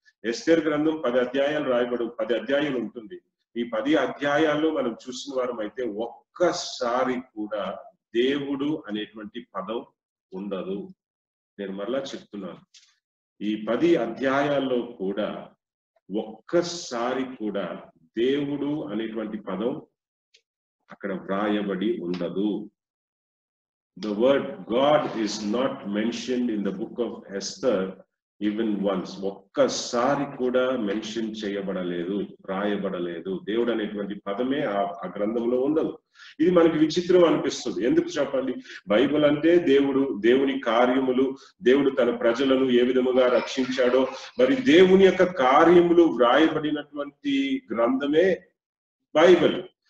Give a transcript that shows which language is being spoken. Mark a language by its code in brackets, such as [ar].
[te] ఎస్తేరు గ్రంథం 10 అధ్యాయాలు 10 అధ్యాయాలు ఉంటుంది. ఈ 10 అధ్యాయాల్లో మనం చూసిన వారం అయితే ఒక్కసారి కూడా దేవుడు అనేటువంటి పదం ఉండదు. నేను మరలా చెప్తున్నాను, ఈ 10 అధ్యాయాల్లో కూడా ఒక్కసారి కూడా దేవుడు అనేటువంటి పదం అక్కడ వ్రాయబడి ఉండదు. [en] The word God is not mentioned in the book of Esther even once. [te] ఒక్కసారి కూడా మెన్షన్ చేయబడలేదు, రాయబడలేదు. దేవుడు అనేటువంటి పదమే ఆ గ్రంథంలో ఉండదు. ఇది మనకి విచిత్రం అనిపిస్తుంది. ఎందుకు చెప్పండి? బైబిల్ అంటే దేవుని కార్యములు, దేవుడు తన ప్రజలను ఏ విధముగా రక్షించాడో, మరి దేవుని యొక్క కార్యములు వ్రాయబడినటువంటి గ్రంథమే బైబిల్.